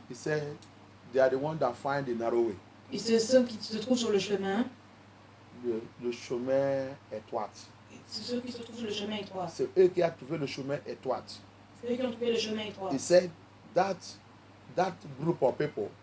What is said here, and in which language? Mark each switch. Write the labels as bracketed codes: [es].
[en] he said, they are the ones that find the narrow way. [fr] et c'est ceux qui se trouvent sur le chemin. Le chemin étroit. C'est ceux qui se trouvent sur le chemin étroit. C'est eux qui ont trouvé le chemin étroit. C'est eux qui ont trouvé le chemin étroit. [en] He said that group of people,